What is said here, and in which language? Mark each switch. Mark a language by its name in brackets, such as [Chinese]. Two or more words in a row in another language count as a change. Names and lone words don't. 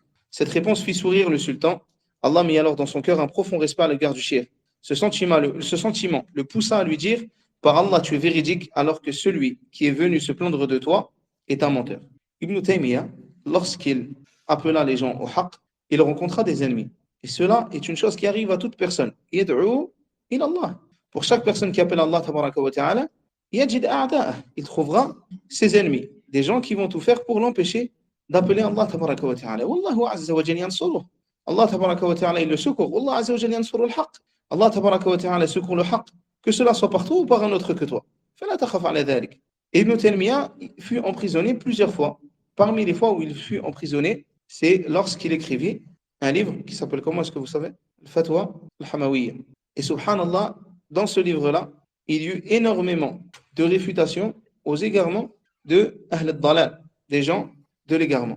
[French] Cette réponse fit sourire le sultan. Allah mit alors dans son cœur un profond respect à l'égard du shir. Ce sentiment le poussa à lui dire: par Allah, tu es véridique, alors que celui qui est venu se plaindre de toi est un menteur. Ibn Taymiyyah, lorsqu'il appela les gens au haqq, il rencontra des ennemis. Et cela est une chose qui arrive à toute personne. [Arabic] يدعو إلى الله. [French] Pour chaque personne qui appelle Allah [Arabic] تبارك وتعالى, يجد أعداءه. [French] Il trouvera ses ennemis, des gens qui vont tout faire pour l'empêcher d'appeler Allah [Arabic] تبارك وتعالى. والله عز وجل ينصره. الله تبارك وتعالى, [French] il le secourt. [Arabic] والله عز وجل ينصر الحق. [French] Allah [Arabic] تبارك وتعالى [French] secourt le haqq, que cela soit par toi ou par un autre que toi. [Arabic] فلا تخف على ذلك. [French] Ibn Taymiyyah fut emprisonné plusieurs fois. Parmi les fois où il fut emprisonné, c'est lorsqu'il écrivit un livre qui s'appelle, comment est-ce que vous savez? Al-Fatwa al-Hamawiyya. Et subhanallah, dans ce livre-là, il y eut énormément de réfutations aux égarements de [Arabic] أهل الضلال, [French] des gens de l'égarement.